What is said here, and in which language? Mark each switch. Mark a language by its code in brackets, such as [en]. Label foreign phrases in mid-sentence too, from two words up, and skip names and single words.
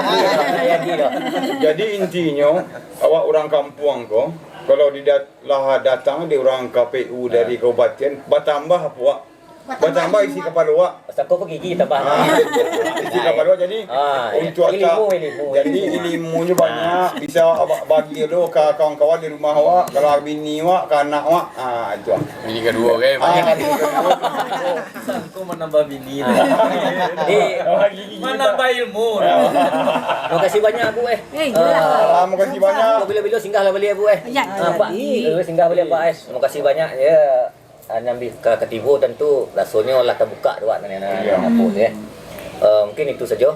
[id] Jadi intinya awak orang kampung kok kalau datang di orang KPU dari kabupaten bertambah apa Bertambah isi kepala awak. Pasal kau gigi tambah. Isi kepala awak jadi untuk ilmu. Jadi ilmunya banyak. Bisa awak bagi lo ke kawan-kawan di rumah awak. Kalau bini awak, ke anak awak. Itu lah. Bini kedua kan. Kau menambah bini. Menambah ilmu. Terima kasih banyak Bu Terima kasih banyak. Bila-bila singgahlah balik Bu Ya. Pak. Singgah balik Pak Terima kasih banyak ya. Nyambi ke Ketibo tentu rasanya lah terbuka doa apa mungkin itu saja.